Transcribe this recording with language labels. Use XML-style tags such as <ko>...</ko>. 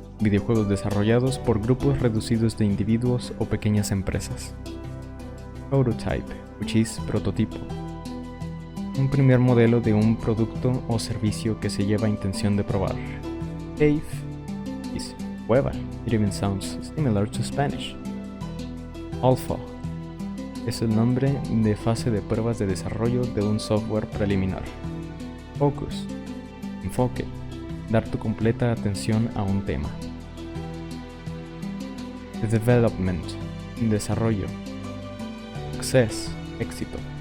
<es>Videojuegos desarrollados por grupos reducidos de individuos o pequeñas empresas.</es> <en>Prototype, which is</en> <es>prototipo. Un primer modelo de un producto o servicio que se lleva a intención de probar.</es> <en>Cave is cueva. It even sounds similar to Spanish.</en> <es>Alpha es el nombre de fase de pruebas de desarrollo de un software preliminar. Focus, enfoque, dar tu completa atención a un tema. Development, desarrollo. Success, éxito.</es>